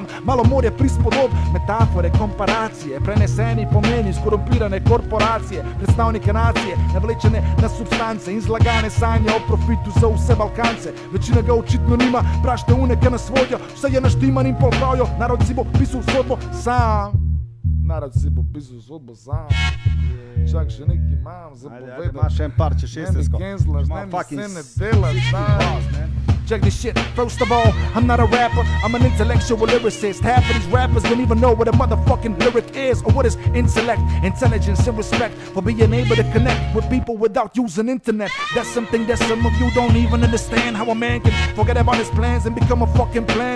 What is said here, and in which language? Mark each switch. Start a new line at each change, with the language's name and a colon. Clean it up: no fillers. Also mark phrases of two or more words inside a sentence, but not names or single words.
Slovenian: Malo morje prispodob, metafore, komparacije, preneseni pomeni, skorumpirane korporacije, predstavnike nacije, navlečene na substance in zlagane sanje o profitu za vse Balkance. Večina ga očitno nima, prašte uneke nas vodijo, vse je naštiman in pol pravijo, narod si bo pisal sodbo sam. Narod si bo pisal sodbo sam. Čak, še nekaj imam za povedati. Ajde, imaš še en par, če 16. Ne mi se ne dela,
English: Check this shit. First of all, I'm not a rapper, I'm an intellectual lyricist. Half of these rappers don't even know what a motherfucking lyric is, or what is intellect, intelligence, and respect for being able to connect with people without using internet. That's something that some of you don't even understand. How a man can forget about his plans and become a fucking plant.